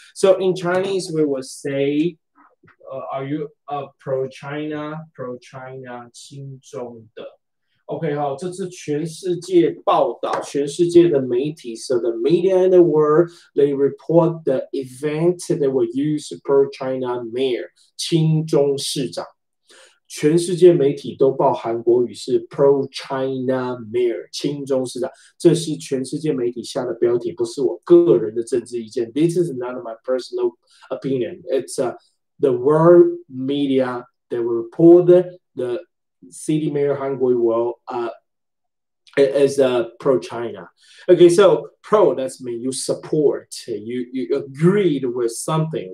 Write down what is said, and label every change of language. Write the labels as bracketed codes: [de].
[en] So in Chinese, we will say, are you pro China, [zh] 亲中的？ [en] OK， [zh] 好，这是全世界报道，全世界的媒体 [en] ，so the media in the world they report the event that will use pro China mayor [zh] 亲中市长。全世界媒体都报韩国语是 pro China mayor 亲中市长，这是全世界媒体下的标题，不是我个人的政治意见。 [en] This is not my personal opinion. It's the world media that will report the city mayor Hangui will is pro China. Okay, so pro that's mean you support, you agreed with something.